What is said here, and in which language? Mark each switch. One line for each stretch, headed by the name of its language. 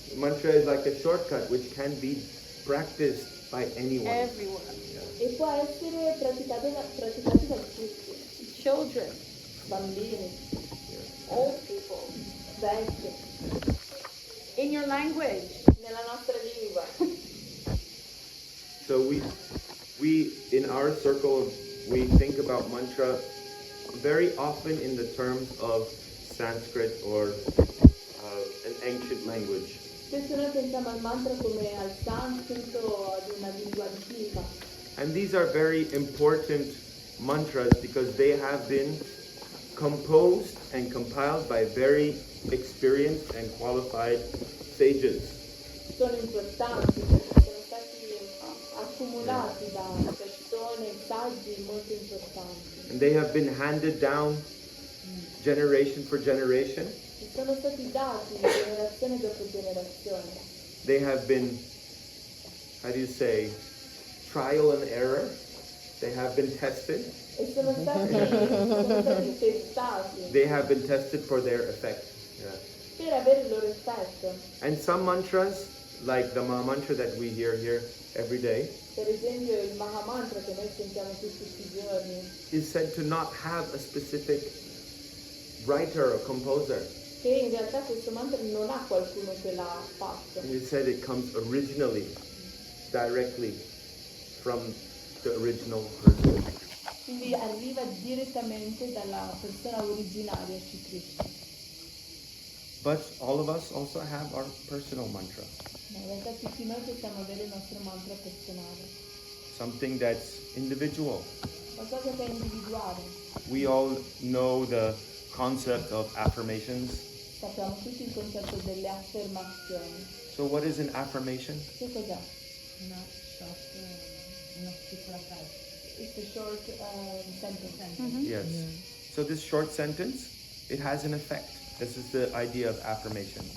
English: Mantra is like a shortcut which can be practiced by anyone. Everyone.
Italian: E può essere praticato da tutti,
English: Children.
Italian: bambini,
English: Old people.
Italian: vecchi,
English: In your language.
Italian: nella nostra lingua.
English: So we in our circle we think about mantra very often in the terms of Sanskrit or an ancient language.
Italian: Spesso noi pensiamo al mantra come al sanscrito o ad una lingua antica.
English: And these are very important mantras because they have been composed and compiled by very experienced and qualified sages.
Italian: Sono importanti perché sono stati accumulati da persone, saggi molto importanti.
English: And they have been handed down generation for generation.
Italian: E sono stati dati generazione dopo generazione.
English: They have been, how do you say, trial and error. They have been tested.
Italian: E sono stati testati
English: They have been tested for their effect. Yeah.
Italian: per avere il loro effetto.
English: And some mantras, like the Maha Mantra that we hear here every day,
Italian: Per esempio il Maha Mantra che noi sentiamo tutti i giorni,
English: is said to not have a specific writer or composer.
Italian: che in realtà questo mantra non ha qualcuno che l'ha fatto.
English: And it said it comes originally, directly from the original person.
Italian: Quindi arriva direttamente dalla persona originaria Shri Krishna.
English: But all of us also have our personal mantra.
Italian: Ma in realtà tutti noi possiamo avere il nostro mantra personale,
English: Something that's individual.
Italian: qualcosa che è individuale.
English: We all know the concept of affirmations.
Italian: Sappiamo tutti il concetto delle affermazioni.
English: So what is an affirmation?
Italian: Che cos'è? Una piccola frase.
English: It's a short sentence. Yes. So this short sentence, it has an effect. This is the idea of affirmation.